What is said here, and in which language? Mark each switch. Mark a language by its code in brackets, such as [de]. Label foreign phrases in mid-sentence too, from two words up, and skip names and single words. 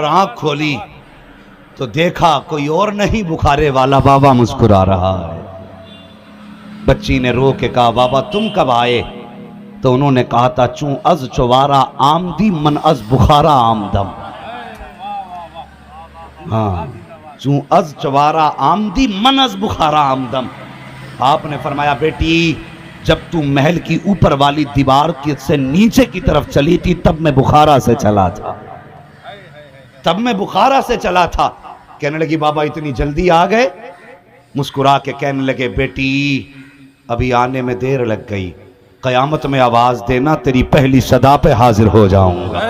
[ur] آنکھ کھولی تو دیکھا کوئی اور نہیں، بخارے والا بابا مسکرا رہا ہے. بچی نے رو کے کہا، بابا تم کب آئے? تو انہوں نے کہا تھا, [fa] چون از چوارا آمدی من از بخارا آمدم. [ur] हाँ, [fa] چون از چوارا آمدی من از بخارا آمدم. [ur] آپ نے فرمایا بیٹی جب تو محل کی اوپر والی دیوار سے نیچے کی طرف چلی تھی تب میں بخارا سے چلا تھا، تب میں بخارا سے چلا تھا. کہنے لگی بابا اتنی جلدی آ گئے؟ مسکرا کے کہنے لگے بیٹی ابھی آنے میں دیر لگ گئی، قیامت میں آواز دینا تیری پہلی صدا پہ حاضر ہو جاؤں گا.